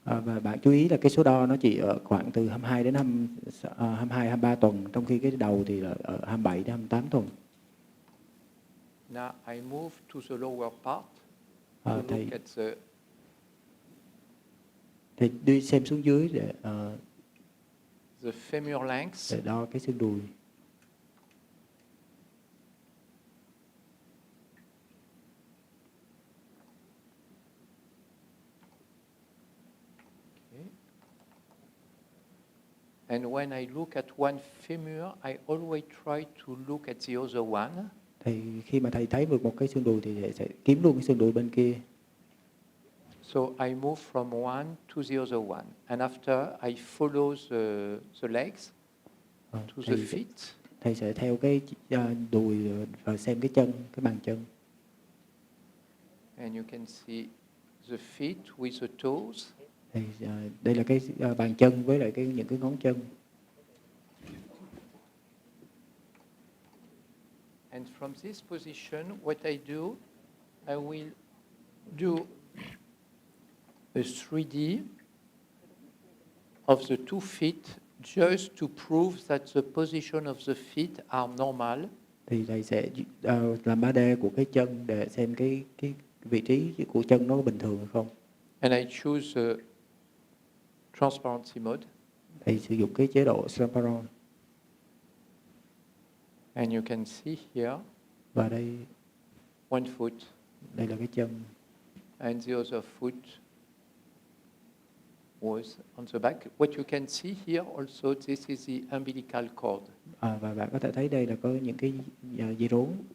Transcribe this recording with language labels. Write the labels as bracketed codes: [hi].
[vi] Và bạn chú ý là cái số đo nó chỉ ở khoảng từ 22 đến 22, 23 tuần, trong khi cái đầu thì là ở 27 đến 28 tuần. [en] Now I move to the lower part to look at [vi] thì đi xem xuống dưới để [en] the femur length. [vi] Để đo cái xương đùi. [en] Okay. And when I look at one femur, I always try to look at the other one. [vi] Thì khi mà thầy thấy được một cái xương đùi thì thầy sẽ kiếm luôn cái xương đùi bên kia. [en] So I move from one to the other one, and after I follow the legs to the feet. [vi] Thầy sẽ theo cái đùi và xem cái chân, cái bàn chân. [en] And you can see the feet with the toes. [vi] Thì đây là cái bàn chân với lại những cái ngón chân. [en] And from this position, what I do, I will do a 3D of the 2 feet just to prove that the position of the feet are normal. [vi] Thì thầy sẽ làm 3D của cái chân để xem cái vị trí của chân nó có bình thường hay không. [en] And I choose transparency mode. [vi] Thầy sử dụng cái chế độ transparent. [en] And you can see here. [vi] Và đây [en] one foot. [vi] Đây là cái chân. [en] And the other foot. was on the back. What you can see here also, this is the umbilical cord. [vi] Và bạn có thể thấy đây là có những cái dây rốn.